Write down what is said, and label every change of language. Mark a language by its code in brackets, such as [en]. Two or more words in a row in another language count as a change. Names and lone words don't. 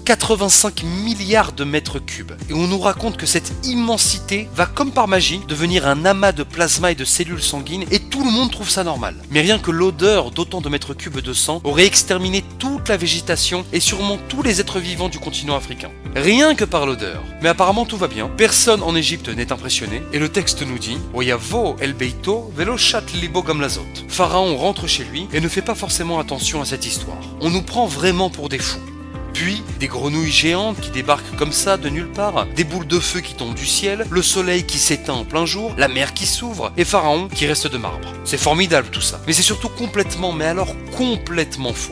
[fr] 85 milliards de mètres cubes. Et on nous raconte que cette immensité va comme par magie devenir un amas de plasma et de cellules sanguines et tout le monde trouve ça normal. Mais rien que l'odeur d'autant de mètres cubes de sang aurait exterminé toute la végétation et sûrement tous les êtres vivants du continent africain. Rien que par l'odeur. Mais apparemment tout va bien, personne en Égypte n'est impressionné, et le texte nous dit [he] ויבא אל ביתו ולא שת לבו גם לזאת. [fr] Pharaon rentre chez lui et ne fait pas forcément attention à cette histoire. On nous prend vraiment pour des fous. Puis, des grenouilles géantes qui débarquent comme ça de nulle part, des boules de feu qui tombent du ciel, le soleil qui s'éteint en plein jour, la mer qui s'ouvre, et Pharaon qui reste de marbre. C'est formidable tout ça. Mais c'est surtout complètement, mais alors complètement faux.